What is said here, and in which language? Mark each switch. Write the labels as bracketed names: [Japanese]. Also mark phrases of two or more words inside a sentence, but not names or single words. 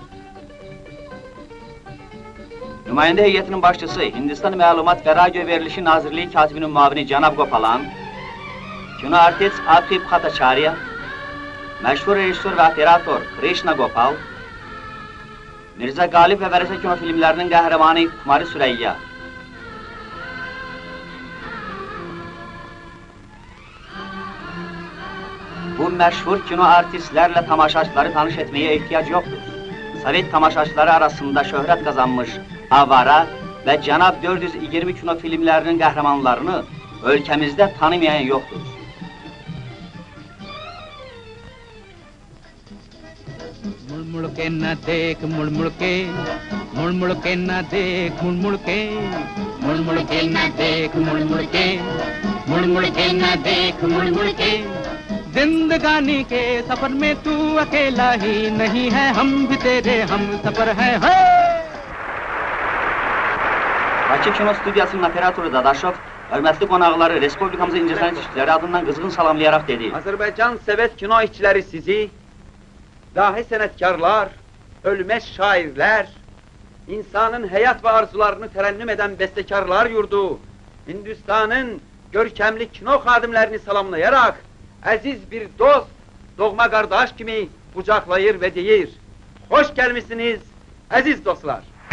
[Azerbaijani] Nümayəndə heyətinin başçısı Hindistan Məlumat və Radio Verilişi Nazirliyi katibinin müavini Cənab Gopalan, kino artist Adhib Bhattacharya, məşhur rejissor və operator Krishna Gopal, Mirzə Qalib və Vərəsə kino filmlərinin qəhrəmanı Kumari Süreyya, bu məşhur kino artistlərlə tamaşaçıları tanış etməyə ehtiyac yoxdur. Sovet tamaşaçıları arasında şöhrət qazanmış Avara və Cənab 420 kino filmlərinin qəhrəmanlarını ölkəmizdə tanımayan yoxdur. [Hindi] मुड़ के न देख मुड़ मुड़ के न देख मुड़ के न देख मुड़ के न देख मुड़ के जिंदगानी के सफर में तू अकेला ही नहीं है हम भी तेरे हम सफर है [Azerbaijani] Bakı Kino Studiyasının operatoru Dadaşov, hörmətli qonaqları Respublikamızın incəsənət işçiləri adından qızğın salamlayaraq dedi. Azərbaycan Sovet kino işçiləri sizi, dahi sənətkarlar, ölməz şairlər, insanın həyat və arzularını tərənnüm edən bəstəkarlar yurdu, Hindistanın görkəmli kino xadimlərini salamlayaraq, əziz bir dost, doğma qardaş kimi qucaqlayır və deyir, xoş gəlmişsiniz, əziz dostlar.